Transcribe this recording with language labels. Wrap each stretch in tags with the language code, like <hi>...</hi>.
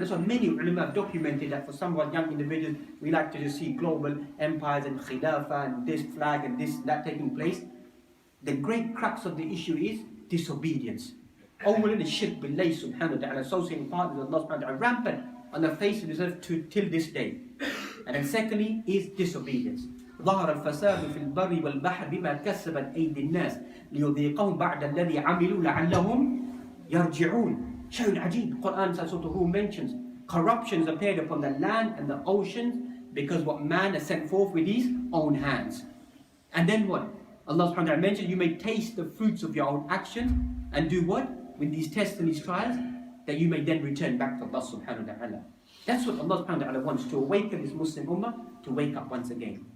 <en>That's why many ulama have documented that for some of our young individuals, we like to just see global empires and khilafah and this flag and this that taking place. The great crux of the issue is disobedience. Awwalan is shirk billahi subhanahu wa ta'ala, associating partners with Allah subhanahu wa ta'ala, rampant on the face of this earth till this day. And then secondly is disobedience.</en> <ar>ظهر الفساد في البر والبحر بما كسبت أيدي الناس ليذيقهم بعد الذي عملوا لعلهم يرجعون. شيء عجيب.</ar> <en>Quran Surah Al mentions corruptions appeared upon the land and the oceans because what man has sent forth with his own hands. And then what? Allah subhanahu wa ta'ala mentioned, you may taste the fruits of your own actions and do what? With these tests and these trials, that you may then return back to Allah subhanahu wa ta'ala. That's what Allah subhanahu wa ta'ala wants, to awaken this Muslim ummah, to wake up once again.</en>